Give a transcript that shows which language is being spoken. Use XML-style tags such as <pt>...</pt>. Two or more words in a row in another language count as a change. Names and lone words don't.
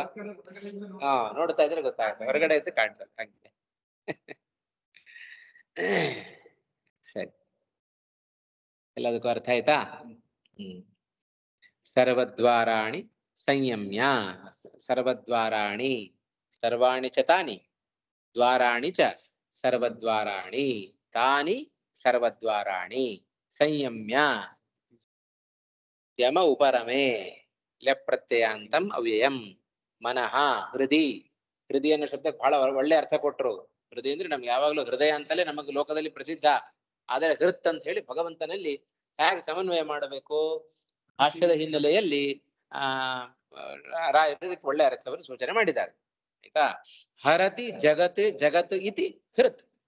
<kn>ನೋಡ್ತಾ ಇದ್ರೆ ಗೊತ್ತಾಗುತ್ತೆ, ಹೊರಗಡೆ ಇದ್ದು ಕಾಣ್ತದೆ ಹಂಗೆ. ಸರಿ, ಎಲ್ಲದಕ್ಕೂ ಅರ್ಥ ಆಯ್ತಾ?</kn> <sa>ಸರ್ವದ್ವಾರಾಣಿ ಸಂಯಮ್ಯ. ಸರ್ವದ್ವಾರಾಣಿ, ಸರ್ವಾಣಿ ಚ ತಾನಿ, ದ್ವಾರಾಣಿ ಚ ಸರ್ವದ್ವಾರಾಣಿ, ತಾನಿ ಸರ್ವದ್ವಾರಾಣಿ ಸಂಯಮ್ಯ ಯಮ ಉಪರಮೆ ಲೆಪ್ರತ್ಯಯಾಂತಂ ಅವ್ಯಯಂ ಮನಃ ಹೃದಿ.</sa> <kn>ಹೃದಯ ಅನ್ನೋ ಶಬ್ದಕ್ಕೆ ಬಹಳ ಒಳ್ಳೆ ಅರ್ಥ ಕೊಟ್ರು. ಹೃದಯ ಅಂದ್ರೆ ನಮ್ಗೆ ಯಾವಾಗ್ಲೂ ಹೃದಯ ಅಂತಲೇ ನಮಗೆ ಲೋಕದಲ್ಲಿ ಪ್ರಸಿದ್ಧ. ಆದರೆ ಹೃತ್ ಅಂತ ಹೇಳಿ ಭಗವಂತನಲ್ಲಿ ಹೇಗೆ ಸಮನ್ವಯ ಮಾಡಬೇಕು ಭಾಷ್ಯದ ಹಿನ್ನೆಲೆಯಲ್ಲಿ ಇದಕ್ಕೆ ಒಳ್ಳೆ ಅರ್ಥವನ್ನು ಸೂಚನೆ ಮಾಡಿದ್ದಾರೆ.</kn> <sa>ಆಯ್ತಾ? ಹರತಿ ಜಗತ್ ಜಗತ್ ಇತಿ ಹೃತ್.</sa>